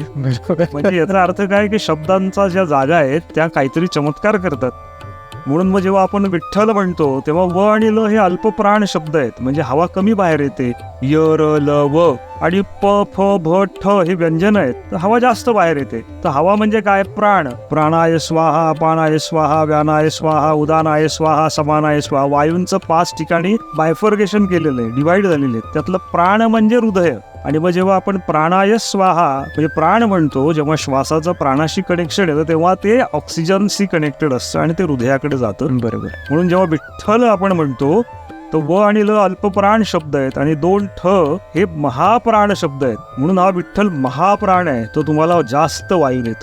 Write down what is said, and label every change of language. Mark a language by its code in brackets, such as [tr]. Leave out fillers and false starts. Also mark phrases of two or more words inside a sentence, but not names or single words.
[mr] म्हणजे याचा अर्थ काय की शब्दांचा ज्या जागा आहेत त्या काहीतरी चमत्कार करतात. म्हणून मग जेव्हा आपण विठ्ठल म्हणतो तेव्हा व आणि ल हे अल्पप्राण शब्द आहेत, म्हणजे हवा कमी बाहेर येते. य र ल व आणि प फ भ ठ हे व्यंजन आहेत, तर हवा जास्त बाहेर येते. तर हवा म्हणजे काय? प्राण. [sa] प्राणाय स्वाहा, अपानाय स्वाहा, व्यानाय स्वाहा, उदानाय स्वाहा, समानाय स्वाहा. [mr] वायूंचं 5 ठिकाणी बायफर्गेशन केलेलं आहे, डिवाइड झालेले आहे. त्यातलं प्राण म्हणजे हृदय. आणि मग जेव्हा आपण प्राणाय स्वाहा म्हणजे प्राण म्हणतो, जेव्हा श्वासाचं प्राणाशी कनेक्शन येतं तेव्हा ते ऑक्सिजनशी कनेक्टेड असतं आणि ते हृदयाकडे जातं. बरोबर. म्हणून जेव्हा विठ्ठल आपण म्हणतो तर व आणि ल अल्पप्राण शब्द आहेत आणि 2 ठ हे महाप्राण शब्द आहेत. म्हणून हा विठ्ठल महाप्राण आहे, तो तुम्हाला जास्त वायू देतो.